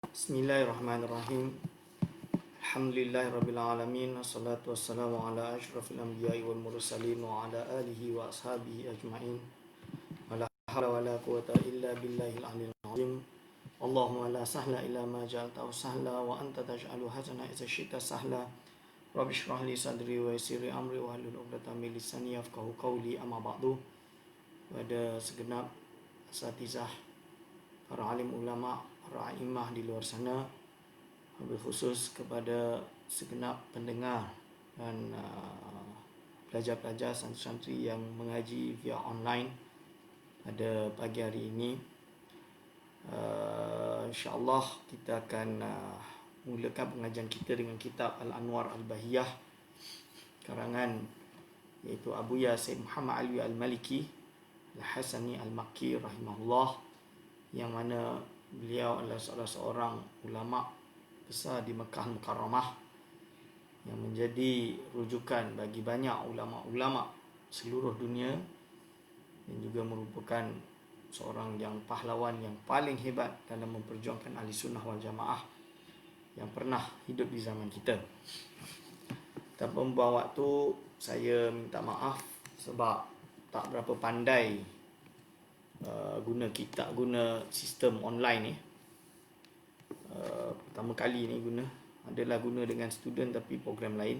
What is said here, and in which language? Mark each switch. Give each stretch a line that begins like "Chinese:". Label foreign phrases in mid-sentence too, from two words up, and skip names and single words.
Arabic: بسم الله الرحمن الرحيم. الحمد لله رب العالمين. والصلاة والسلام على أشرف الأنبياء والمرسلين وعلى آله وأصحابه أجمعين. ولا حول ولا قوة إلا بالله العلي العظيم. اللهم لا سهل إلا ما جعلته سهلا وأنت تجعل الحزن إذا شئت سهلا. رب اشرح لي صدري ويسر لي أمري واحلل عقدة من لساني يفقهوا قولي. أما بعد.
Malay: Pada segenap asatizah, para alim ulama, para a'immah di luar sana, lebih khusus kepada segenap pendengar dan pelajar-pelajar santri-santri yang mengaji via online pada pagi hari ini. InsyaAllah kita akan mulakan pengajian kita dengan kitab Al-Anwar Al-Bahiyah karangan iaitu Abuya Sayyid Muhammad Alwi Al-Maliki Al-Hasani Al-Makki rahimahullah, yang mana beliau adalah salah seorang ulama besar di Mekah Mukarramah yang menjadi rujukan bagi banyak ulama-ulama seluruh dunia dan juga merupakan seorang yang pahlawan yang paling hebat dalam memperjuangkan
Arabic: أهل السنة والجماعة
Malay: yang pernah hidup di zaman kita. Tanpa membuang waktu, saya minta maaf sebab tak berapa pandai guna sistem online ni. Pertama kali ni adalah guna dengan student tapi program lain.